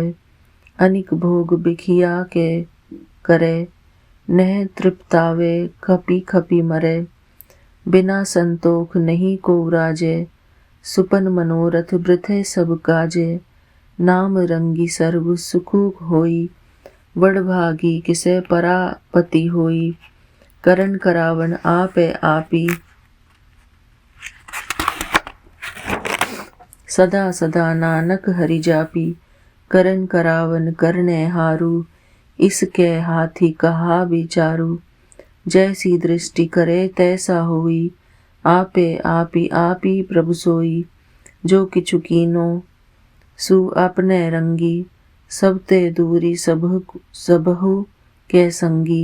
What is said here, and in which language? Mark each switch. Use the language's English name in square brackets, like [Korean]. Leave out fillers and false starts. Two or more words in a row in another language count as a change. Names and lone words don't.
[Braj] अनिक भोग बिखिया के करे, नह तृप्तावे खपी खपी मरे। बिना संतोख नहीं को राजे, सुपन मनोरथ वृथे सब काजे। नाम रंगी सर्व सुखु होई, बड़भागी किसे परापति होई। करण करावन आपे आपी, सदा सदा नानक हरि जापी। करण करावन करने हारू, इसके हाथी कहा विचारू। जैसी दृष्टि करे तैसा होई, आपे आपी आपी प्रभु सोई। जो किछु कीनो सु अपने रंगी, सब ते दूरी सबहु के संगी।